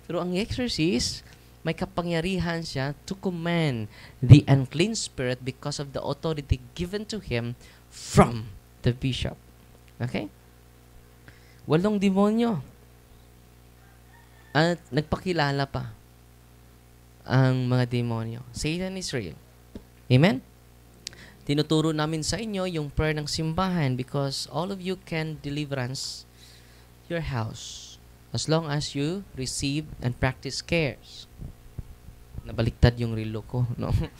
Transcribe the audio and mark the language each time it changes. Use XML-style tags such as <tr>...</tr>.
<tl>Pero ang</tl> <en>exorcist,</en> <tl>may kapangyarihan siya</tl> <en>to command the unclean spirit because of the authority given to him from the bishop.</en> <tl>Okay? 8 demonyo. At nagpakilala pa ang mga demonyo.</tl> <en>Satan is real. Amen?</en> <tl>Tinuturo namin sa inyo yung prayer ng simbahan</tl> <en>because all of you can deliverance your house as long as you receive and practice cares.</en> <tl>Nabaliktad yung relo ko, no?</tl>